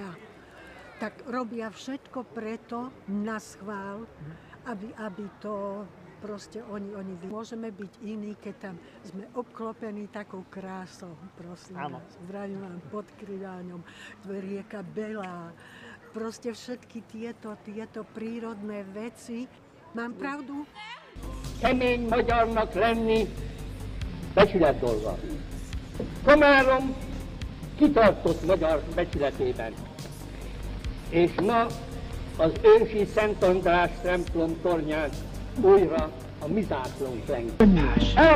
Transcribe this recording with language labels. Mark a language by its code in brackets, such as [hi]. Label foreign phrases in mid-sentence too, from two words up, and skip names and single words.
[sk] Tak robia všetko preto naschvál, aby to proste oni môžeme byť iní, keď tam sme obklopení takou krásou, prosím vás. Vravím vám pod Kriváňom, rieka Belá, proste všetky tieto prírodné veci. Mám pravdu? [hu] Kemény magyarnak lenni becsület dolga. Komárom kitartott magyar becsületében. És ma az ősi Szent András templom tornyán újra a mi zászlónk leng.